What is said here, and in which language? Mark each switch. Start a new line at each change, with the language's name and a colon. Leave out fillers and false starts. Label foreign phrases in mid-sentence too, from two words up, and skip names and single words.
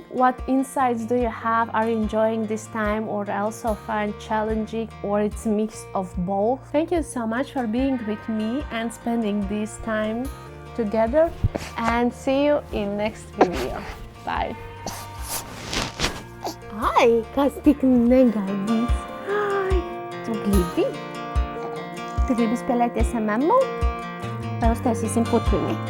English: What insights do you have? Are you enjoying this time or also find challenging, or it's a mix of both? Thank you so much for being with me and spending this time together, and see you in next video. Bye! Ai,
Latvian: kas tik negaidīs. Ai, tu gribi? Tu gribi spēlēties ar mammu? Vai uztaisīsim putruņi?